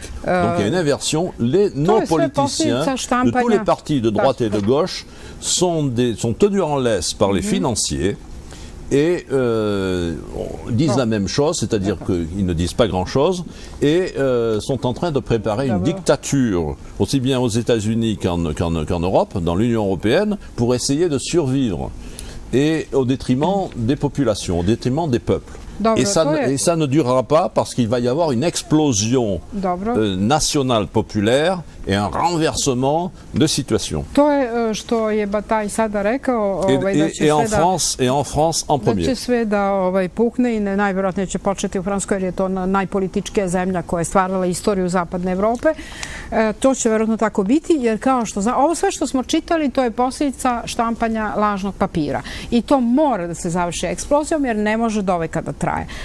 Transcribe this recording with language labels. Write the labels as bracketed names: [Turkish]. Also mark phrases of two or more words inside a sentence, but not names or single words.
[French] Donc il y a une inversion. Les non-politiciens de tous les partis de droite et de gauche sont tenus en laisse par les financiers et disent la même chose, c'est-à-dire qu'ils ne disent pas grand-chose et sont en train de préparer une dictature, aussi bien aux États-Unis qu'en Europe, dans l'Union européenne, pour essayer de survivre et au détriment des populations, au détriment des peuples. Et ça ne durera pas parce qu'il va y avoir une explosion nationale populaire et un renversement de situation. [Serbian] To je što je Bataille sada rekao. [French] Et en France en premier. [Serbian] Da će sve da pukne i najvjerojatnije će početi u Francuskoj jer je to najpolitičkija zemlja koja je stvarala istoriju Zapadne Evrope. To će vjerojatno tako biti jer kao što ovo sve što smo čitali to je posljedica štampanja lažnog papira. I to mora da se završi eksplozijom jer ne može doveka da traje.